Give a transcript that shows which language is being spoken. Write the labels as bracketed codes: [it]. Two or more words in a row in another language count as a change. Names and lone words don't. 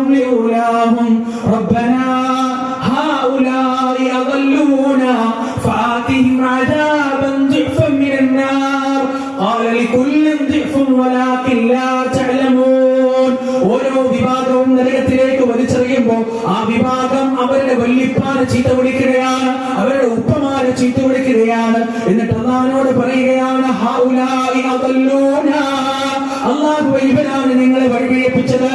[ar] لأولاهم ربنا هؤلاء أضلونا فآتهم عذابا ضعفا من النار قال لكل ضعف ولكن لا تعلمون. [ml] ഓരോ വിഭാഗവും നരകത്തിലേക്ക് വലിച്ചെറിയുമ്പോൾ ആ വിഭാഗം അവരുടെ വല്യപ്പാനെ ചീത്ത വിളിക്കുകയാണ്, അവരുടെ ഉപ്പമാരെ ചീത്ത വിളിക്കുകയാണ്. എന്നിട്ട് അല്ലാഹുവോട് പറയുകയാണ്, [ar] هؤلاء أضلونا, [ml] അല്ലാഹുവേ ഇവരാണ് നിങ്ങളെ വഴിപിഴപ്പിച്ചത്.